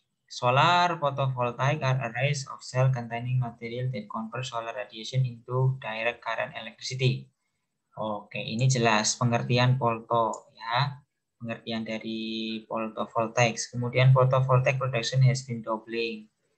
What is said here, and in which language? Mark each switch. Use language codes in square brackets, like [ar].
[en] Solar photovoltaic are arrays of cell containing material that convert solar radiation into direct current electricity. [id] Oke, ini jelas pengertian photo ya. Pengertian dari photovoltaic. Kemudian [en] photovoltaic production has been doubling.